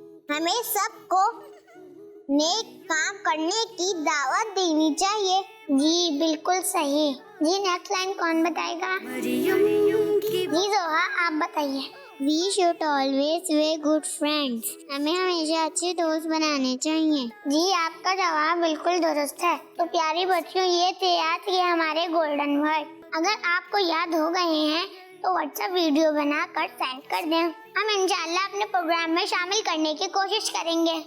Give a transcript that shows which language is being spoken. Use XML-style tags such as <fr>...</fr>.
<hi>हमें सबको नेक काम करने की दावत देनी चाहिए। जी बिल्कुल सही। जी नेक्स्ट लाइन कौन बताएगा? जी जोहा, आप बताइए।</hi> <en>We should always be good friends।</en> <hi>हमें हमेशा अच्छे दोस्त बनाने चाहिए। जी आपका जवाब बिल्कुल दुरुस्त है। तो प्यारी बच्चियों, ये थे आज के हमारे गोल्डन वर्ड। अगर आपको याद हो गए हैं तो व्हाट्सएप वीडियो बनाकर सेंड कर दें। हम इंशाल्लाह अपने प्रोग्राम में शामिल करने की कोशिश करेंगे।</hi>